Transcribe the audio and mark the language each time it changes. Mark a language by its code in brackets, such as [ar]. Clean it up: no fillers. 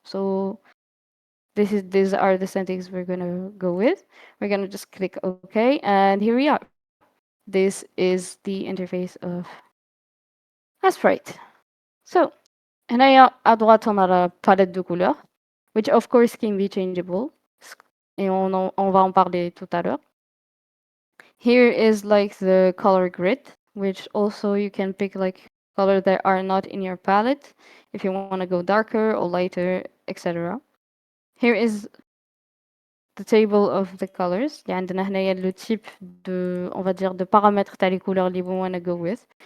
[en] So these are the settings we're gonna go with. We're gonna just click OK, and here we are. This is the interface of Sprite. [fr] So, à droite, on a la palette de couleurs, [en] which of course can be changeable, [fr] et on va en parler tout à l'heure. [en] Here is like the color grid, which also you can pick like color that are not in your palette if you want to go darker or lighter, etc. Here is the table of the colors. [fr] Il y a [ar] عندنا هنايا [fr] le type de, on va dire, de paramètres تاع les couleurs اللي [en] we want to go with.